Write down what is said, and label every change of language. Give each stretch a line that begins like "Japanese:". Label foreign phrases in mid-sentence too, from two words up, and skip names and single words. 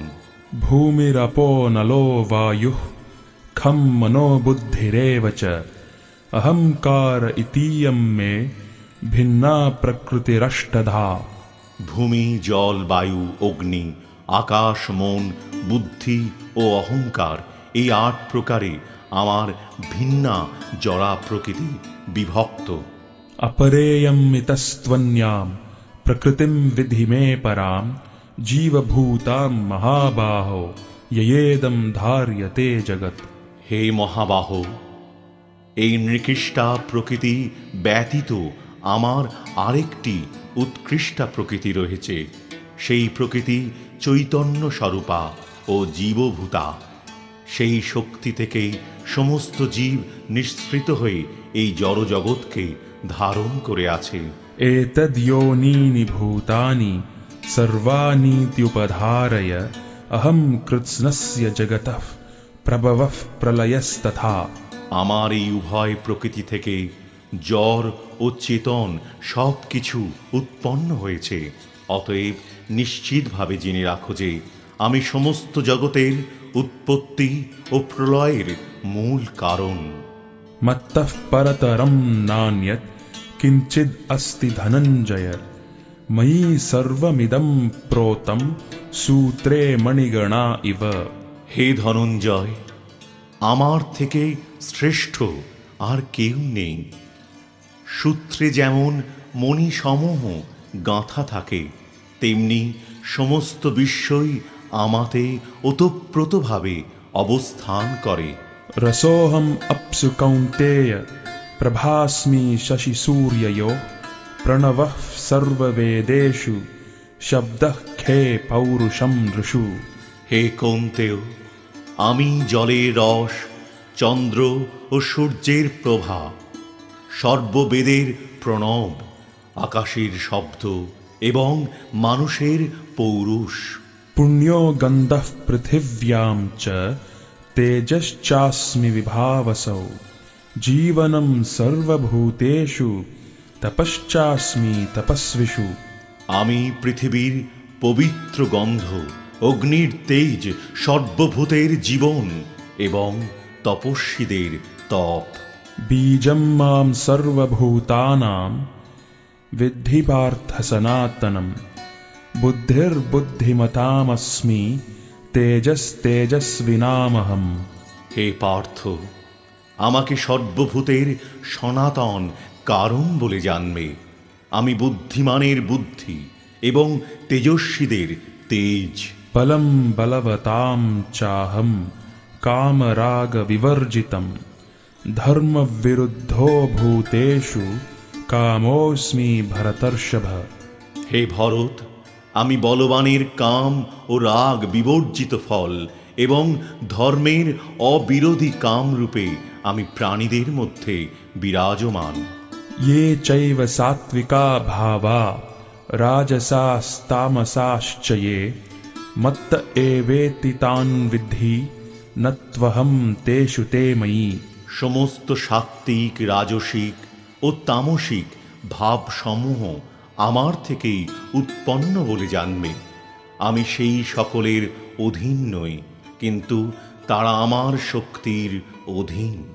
Sanskrit: ভূমিরপো নলো বায়ুঃ খম মনো বুদ্ধিরেব চ অহংকার ইতীয়ম মে ভিন্না প্রকৃতিরষ্টধা।
Bangla: ভূমি, জল, বায়ু, অগ্নি, আকাশ, মন, বুদ্ধি ও অহংকার, এই ৮ প্রকারে আমার ভিন্না জড়া প্রকৃতি বিভক্ত।
Sanskrit: अपरेयम् इतस्त्वन्याम् प्रकृतिं विधि मे पराम् जीवभूतां महाबाहो ययेदं धार्यते जगत्।
Bangla: হে মহাবাহ, এই নিকৃষ্টা প্রকৃতি ব্যতীত আমার আরেকটি উৎকৃষ্টা প্রকৃতি রয়েছে। সেই প্রকৃতি চৈতন্য স্বরূপা ও জীবভূতা। সেই শক্তি থেকেই সমস্ত জীব নিঃসৃত হয়ে এই জড়জগৎকে ধারণ করে আছে।
Sanskrit: एतद्योनीनि भूतानि सर्वानीत्युपधारय अहं कृत्स्नस्य जगतः प्रभवः प्रलयस्तथा।
Bangla: আমার এই উভয় প্রকৃতি থেকে জড় ও চেতন সব কিছু উৎপন্ন হয়েছে। অতএব নিশ্চিতভাবে জেনে রাখো যে আমি সমস্ত জগতের উৎপত্তি ও প্রলয়ের মূল কারণ।
Sanskrit: मत्तः परतरं नान्यत् किञ्चिद् अस्ति धनञ्जय मयि सर्वमिदं प्रोतं सूत्रे मणिगणा इव।
Bangla: হে ধনঞ্জয়, আমার থেকে শ্রেষ্ঠ আর কেউ নেই। সূত্রে যেমন মণিসমূহ গাঁথা থাকে, তেমনি সমস্ত বিশ্বই আমাতে ওতপ্রোতভাবে অবস্থান করে।
Sanskrit: रसोऽहं अप्सु कौन्तेय प्रभास्मि शशि सूर्ययोः प्रणवः सर्ववेदेषु शब्दः खे पौरुषं नृषु।
Bangla: হে কৌন্তেয়, আমি জলের রস, চন্দ্র ও সূর্যের প্রভা, সর্ববেদের প্রণব, আকাশের শব্দ এবং মানুষের পৌরুষ।
Sanskrit: पुण्यो गन्धः पृथिव्यां च तेजश्चास्मि विभावसौ जीवनं सर्वभूतेषु तपश्चास्मि तपस्विषु।
Bangla: আমি পৃথিবীর পবিত্র গন্ধ, অগ্নির তেজ, সর্বভূতের জীবন এবং তপস্বীদের তপ।
Sanskrit: बीजं मां सर्वभूतानां विद्धि पार्थ सनातनं बुद्धिर्बुद्धिमतामस्मि तेजस्तेजस्विनामहम्।
Bangla: হে পার্থ, আমাকে সর্বভূতের সনাতন কারণ বলে জানবে। আমি বুদ্ধিমানের বুদ্ধি এবং তেজস্বীদের তেজ।
Sanskrit: बलं बलवतां चाहं कामराग विवर्जितं धर्मविरुद्धो भूतेषु कामोऽस्मि भरतर्षभ।
Bangla: হে ভরত, আমি বলবানের কাম ও রাগ বিবর্জিত ফল এবং ধর্মের অবিরোধী কাম রূপে আমি প্রাণীদের মধ্যে বিরাজমান।
Sanskrit: ये चैव सात्विका भावा राजसास्तामसाश्च ये मत्त एवेति तान् विद्धि न त्वहं तेषु ते मयि।
Bangla: সমস্ত সাত্ত্বিক, রাজসিক ও তামসিক ভাবসমূহ আমার থেকেই উৎপন্ন বলে জানবে। আমি সেই সকলের অধীন নই, কিন্তু তারা আমার শক্তির অধীন।